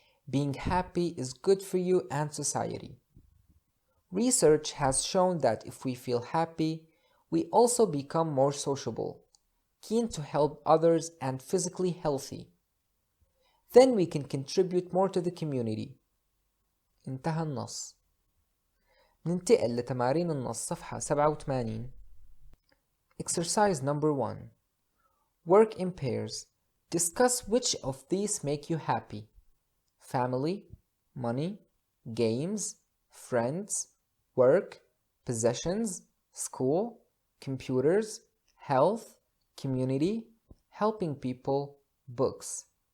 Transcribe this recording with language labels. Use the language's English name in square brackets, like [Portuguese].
[English] Being happy is good for you and society. Research has shown that if we feel happy, we also become more sociable, keen to help others, and physically healthy. Then we can contribute more to the community. [Arabic] انتهى النص. ننتقل لتمارين النص صفحة 87. [English] Exercise number 1. Work in pairs. Discuss which of these make you happy: family, money, games, friends, work, possessions, school, computers, health, community, helping people, books.